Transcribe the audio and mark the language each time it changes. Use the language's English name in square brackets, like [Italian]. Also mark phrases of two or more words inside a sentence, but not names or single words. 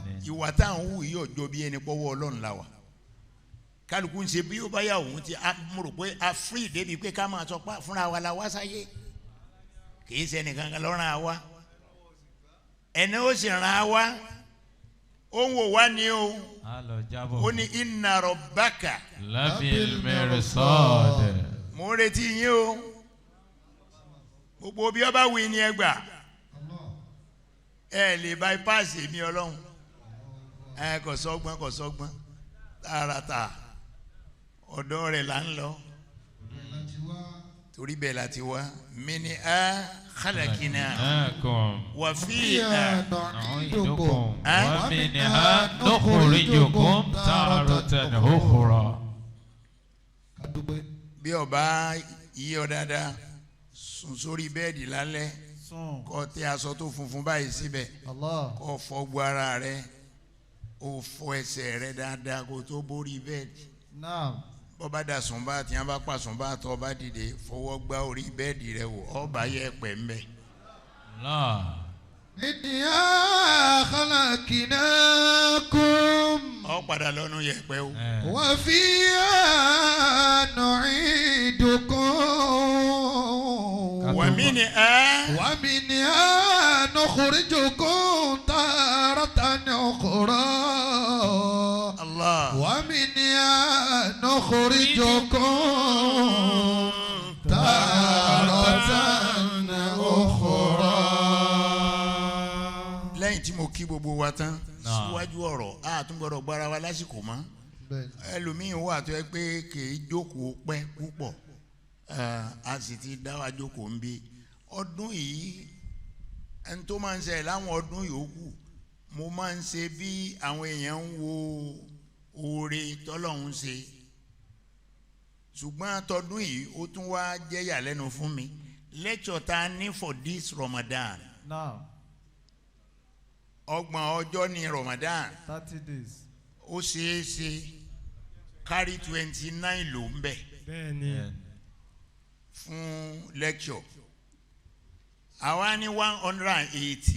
[Yoruba] ìwà tá à ń hù yìí ọjọ́ bí ẹni pọ́wọ́ ọlọ́run la wà kálukú ń ṣe bí ó bá yà òun ti mo rò pé a free débi pé ká máa sọ pé fúnra wa la wá sáyé kì í ṣe ẹnìkan kan lọ́rùn àwa ẹni ó sì ràn àwa ó ń wò wá ní o ó ní [Arabic] إن ربك لبالمرصاد. [Yoruba] mo ń retí yín o gbogbo bí ọba wí ni ẹ gbà ẹ lè bypass èmi ọlọ́run ẹ kò sọ́gbọ́n tààràtà ọ̀dọ̀ rẹ̀ là ń lọ torí bẹ́ẹ̀ láti wá [Arabic] منها خلقناكم وفيها نعيدكم ومنها نخرجكم تارة أخرى. [Yoruba] bí ọba yí ọ dáadáa sùn sórí bẹ́ẹ̀dì lálẹ́ kó tẹ́ aṣọ tó funfun báyìí síbẹ̀ kó fọ gbogbo ara rẹ̀ ó fọ ẹsẹ̀ rẹ̀ dáadáa kó tó borí bẹ́ẹ̀dì bọ́ba dà sùn bá tí wọ́n bá pa sùn bá tọ́ ọba dìde fọwọ́ gbá orí bẹ́ẹ̀dì rẹ̀ wò ọba yẹ pẹ̀ ń bẹ̀. [Arabic] منها خلقناكم. [Yoruba] ọ padà lọ́nu yẹ pẹ́ o. [Arabic] وفيها نعيدكم. wa minha نخرجكم تارة أخرى. Allah. ومنها نخرجكم تارة أخرى. [Yoruba] lẹ́yìn tí mo kí gbogbo wa tán síwájú ọ̀rọ̀ a tún gbọ́dọ̀ gbára wa lásìkò mọ́ ẹlòmíín wà tó yẹ pé kì í jókòó pẹ́ púpọ̀ a sì ti dá wa jókòó ń bí ọdún yìí ẹni tó máa ń ṣe láwọn ọdún yòókù mo máa ń ṣe bí àwọn èèyàn ń wo oore tọ́lọ́hún ṣe ṣùgbọ́n tọdún yìí ó tún wá jẹ́ ìyàlẹ́nu fún mi lecture ta ní [English] for this Ramadan [Yoruba] ọgbọ̀n ọjọ́ ní Ramadan [English] 30 days. [Yoruba] ó ṣeé ṣe kárí 29 ló ń bẹ̀ fún lecture àwa ní 180